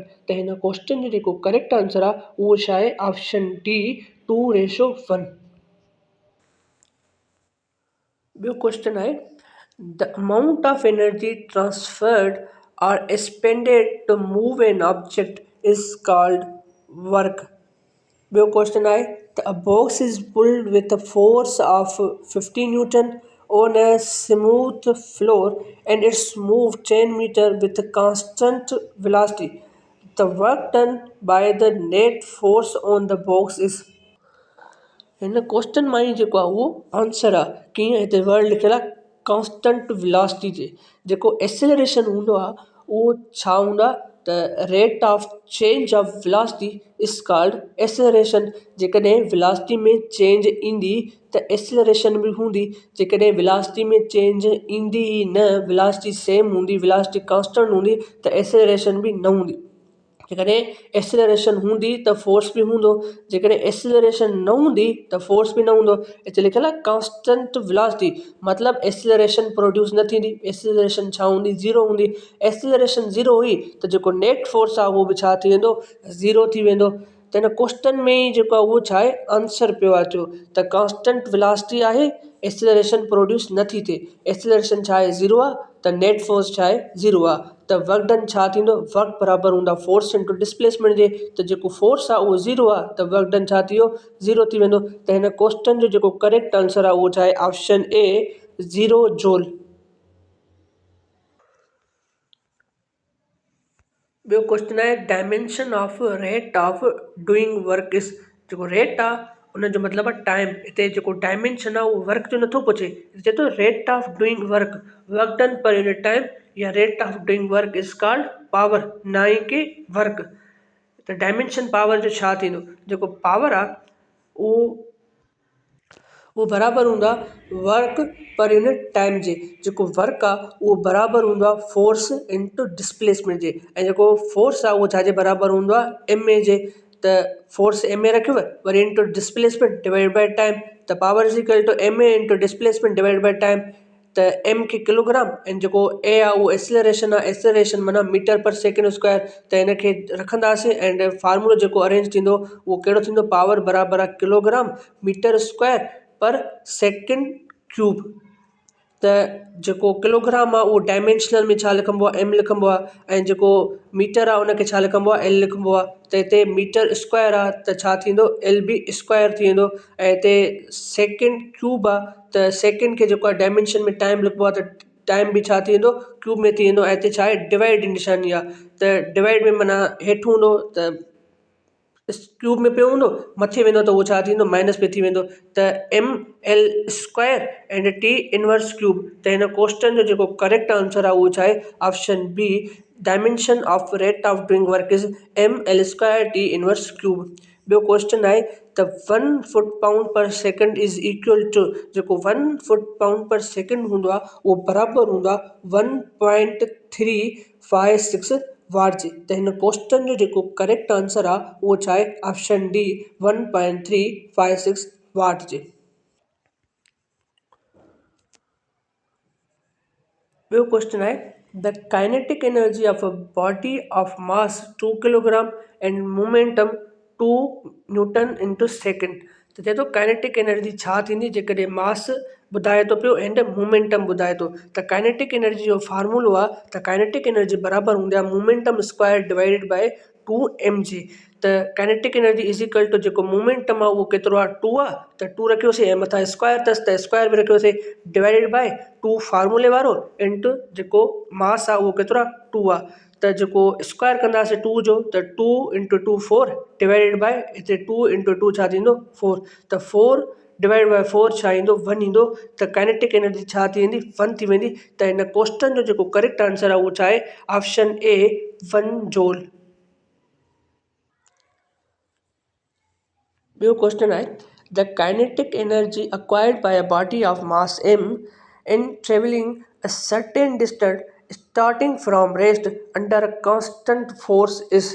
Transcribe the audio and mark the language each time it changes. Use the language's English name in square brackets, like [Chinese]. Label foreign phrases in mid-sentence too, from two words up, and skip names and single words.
[Sindhi] त हिन क्वेश्चन जो जेको [English] correct answer [Sindhi] आहे उहो छा आहे, [English] option D [Sindhi] 2:1। ॿियो क्वेश्चन आहे [English] the amount of energy transferred or expended to move an object is called work. [Sindhi] ॿियो क्वेश्चन आहे त [English] a box is pulled with a force of 50 newton on a smooth floor and it's moved 10 meter with a constant velocity. The work done by the net force on the box is। [Sindhi] हिन क्वेश्चन मां ई जेको आहे उहो आंसर आहे। कीअं, हिते वर्ड लिखियल आहे [English] constant velocity [Sindhi] जे। जेको एक्सेलरेशन हूंदो आहे उहो छा हूंदो आहे, त [English] rate of change of velocity is called acceleration. [Sindhi] जेकॾहिं वेलोसिटी में चेंज ईंदी त एक्सेलरेशन बि हूंदी। जेकॾहिं वेलोसिटी में चेंज ईंदी ई न, [English] velocity same [Sindhi] हूंदी, [English] velocity constant [Sindhi] हूंदी, त एक्सेलरेशन बि न हूंदी। जेकॾहिं एक्सेलरेशन हूंदी त फोर्स बि हूंदो, जेकॾहिं एक्सेलरेशन न हूंदी त फोर्स बि न हूंदो। हिते लिखियल आहे [English] constant velocity, [Sindhi] मतिलबु [English] acceleration produce [Sindhi] न थींदी। एक्सेलरेशन छा हूंदी, ज़ीरो हूंदी। एक्सेलरेशन ज़ीरो हुई त जेको [English] net force [Sindhi] आहे उहो बि छा थी वेंदो, ज़ीरो थी वेंदो। त हिन क्वेश्चन में ई जेको आहे उहो छा आहे, आंसर पियो अचो त [English] constant velocity [Sindhi] आहे, [English] acceleration produce [Sindhi] नथी थिए। एक्सेलरेशन छा आहे, ज़ीरो आहे, त [English] net force [Sindhi] छा आहे, ज़ीरो आहे। त [English] work done [Sindhi] छा थींदो, वर्क बराबरि हूंदा [English] force into displacement [Sindhi] जे। त जेको फोर्स आहे उहो ज़ीरो आहे, त [English] work done [Sindhi] छा थी वियो, ज़ीरो थी वेंदो। त हिन क्वेश्चन जो जेको [English] correct answer [Sindhi] आहे उहो छा आहे, [English] option A [Sindhi] 0 जूल। ॿियो क्वेश्चन आहे [English] dimension of rate of doing work is. [Sindhi] जेको रेट आहे उन जो मतिलबु आहे टाइम। हिते जेको डायमेंशन आहे उहो वर्क जो नथो पुछे, चए थो [English] rate of doing work, work done per unit time या rate of doing work is called power, [Sindhi] ना ई के [English] वर्क। [Sindhi] त डायमेंशन पावर जो छा थींदो, जेको पावर आहे उहो बराबरि हूंदो आहे [English] work per unit time [Sindhi] जे। जेको वर्क आहे उहो बराबरि हूंदो आहे [English] force into displacement [Sindhi] जे, ऐं जेको फोर्स आहे उहो छाजे बराबरि हूंदो आहे [English] m a [Sindhi] जे। [English] त force m a [Sindhi] रखियव वरी [English] into displacement divide by time, त power is equal to m a into displacement divide by time. [Sindhi] त एम खे किलोग्राम ऐं जेको ए आहे उहो एक्सेलरेशन आहे, एक्सेलरेशन माना [English] meter per second square. [Sindhi] त हिनखे रखंदासीं एंड फार्मूलो जेको अरेंज थींदो उहो कहिड़ो थींदो, पावर बराबरि आहे [English] kilogram meter square per second cube. [Sindhi] त जेको किलोग्राम आहे उहो डायमेंशनल में छा लिखिबो आहे, एम लिखिबो आहे, ऐं जेको मीटर आहे उनखे छा लिखिबो आहे, एल लिखिबो आहे। त हिते [English] meter square [Sindhi] आहे त छा थींदो, एल बी स्क्वायर थी वेंदो। ऐं हिते [English] second cube [Sindhi] आहे त सेकेंड खे जेको आहे डायमेंशन में टाइम लिखिबो आहे त टाइम बि छा थी वेंदो, क्यूब में थी वेंदो। ऐं हिते छा आहे डिवाइड जी निशानी आहे, त डिवाइड में माना हेठि हूंदो त क्यूब में पियो हूंदो, मथे वेंदो त उहो छा थींदो माइनस में थी वेंदो। [English] त M L square and T inverse cube. [Sindhi] त हिन क्वेश्चन जो जेको करेक्ट आंसर आहे उहो छा आहे, [English] option B dimension of rate of doing work is M L square T inverse cube. [Sindhi] ॿियो क्वेश्चन आहे त [English] 1 foot pound per second is equal to, [Sindhi] जेको [English] 1 foot pound per second [Sindhi] हूंदो आहे उहो बराबरि हूंदो आहे [English] 1.356 वाट जे। [Sindhi] त हिन क्वेश्चन जो जेको [English] correct answer [Sindhi] आहे उहो छा आहे, [English] option D [Sindhi] 1.356 वाट जे। ॿियो क्वेश्चन आहे [English] the kinetic energy of a body of mass 2 kilogram and momentum 2 newton into second. [Sindhi] त चए थो [English] kinetic energy [Sindhi] छा थींदी जेकॾहिं मास ॿुधाए थो पियो [English] and momentum [Sindhi] ॿुधाए थो। त [English] kinetic energy [Sindhi] जो फार्मूलो आहे त [English] kinetic energy [Sindhi] बराबरि हूंदी आहे [English] momentum square divided by 2 mg. [Sindhi] त [English] kinetic energy is equal to [Sindhi] जेको मोमेंटम आहे उहो केतिरो आहे, 2 आहे, त 2 रखियोसीं ऐं मथां स्क्वायर अथसि त स्क्वायर बि रखियोसीं [English] divided by [Sindhi] 2 फार्मूले वारो इंटू जेको मास आहे उहो केतिरो आहे, 2 आहे। त जेको स्क्वायर कंदासीं 2 जो त 2 इंटू 2 4 [English] divided by [Sindhi] हिते 2 इंटू 2 छा थींदो 4। त 4 [English] divide by [Sindhi] 4 छा ईंदो 1 ईंदो। त [English] kinetic energy [Sindhi] छा थी वेंदी 1 थी वेंदी। त हिन क्वेश्चन जो जेको [English] correct answer [Sindhi] आहे उहो छा आहे, [English] option A [Sindhi] 1 जूल। ॿियो क्वेश्चन आहे [English] the kinetic energy acquired by a body of mass m in travelling a certain distance starting from rest under a constant force is.